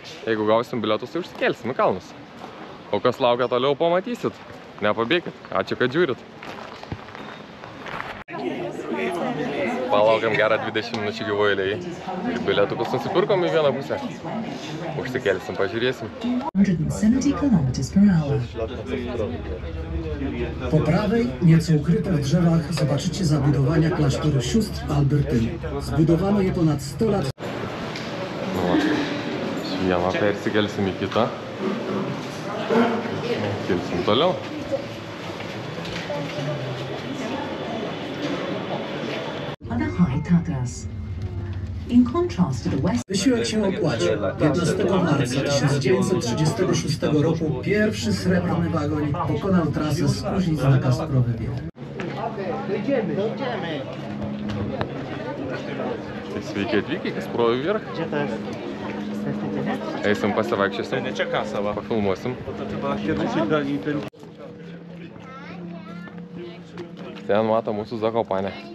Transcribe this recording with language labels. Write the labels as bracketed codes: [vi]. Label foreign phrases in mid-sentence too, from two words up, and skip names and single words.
[lt] Jeigu gausim bilietus, tai užsikelsim į kalnus. O kas laukia toliau, pamatysit. Nepabėkit. Ačiū, kad žiūrit. Palaukiam gerą 20 minučių gyvoje eilėje. Bilietukus nusipirkom į vieną pusę. Užsikelsim, pažiūrėsim. 170 km/h. [pl] Po prawej, nieco ukryte w drzewach, zobaczycie zabudowania klasztoru sióstr Albertyny. Zbudowano je ponad 100 lat. [lt] Vieną persikelsim į kitą. Kelsim toliau. [pl] Wysiłek się opłacił. 15 marca 1936 roku pierwszy srebrny wagonik pokonał trasę z Kuźnic na Kasprowy Wierch. [lt] Sveiki atvykę į Kasprovių Vierch. Eisim pasivaikščiosim. Čia kasava. Pafilmuosim. Ten mato mūsų Zakopanę.